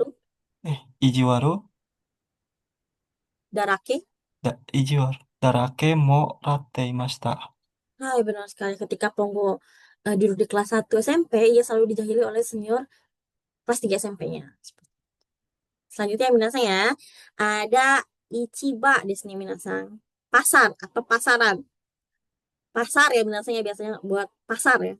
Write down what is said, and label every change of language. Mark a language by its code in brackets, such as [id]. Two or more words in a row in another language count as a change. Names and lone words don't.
[ja] Ijiwaru. 意地悪、 Darake. 意地悪だらけもらっていました。 [id] Hai, benar sekali. Ketika Ponggo duduk di kelas 1 SMP, ia selalu dijahili oleh senior kelas 3 SMP-nya. Selanjutnya minasan ya, ada Ichiba di sini minasan. Pasar atau pasaran. Pasar ya minasan ya, biasanya buat pasar ya.